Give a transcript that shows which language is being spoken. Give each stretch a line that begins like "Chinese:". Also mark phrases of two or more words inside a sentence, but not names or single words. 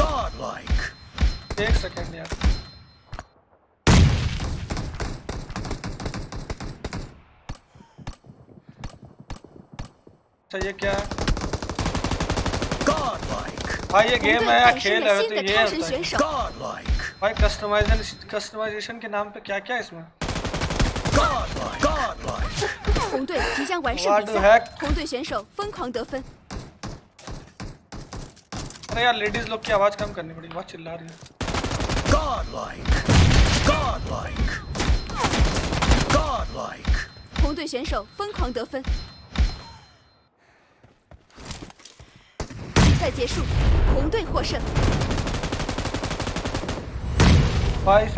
Hindi: एक सेकंड यार। अच्छा ये क्या है? भाई ये गेम है या खेल है? तो ये होता है भाई। कस्टमाइजेशन के नाम पे क्या क्या है इसमें?
Chinese: 红队即将完胜比赛，红队选手疯狂得分。
Hindi: अरे यार लेडीज लोग की आवाज कम करनी पड़ेगी, बहुत चिल्ला रही है।
Chinese: 红队选手疯狂得分。比赛结束，红队获胜。
Hindi: भाई साहब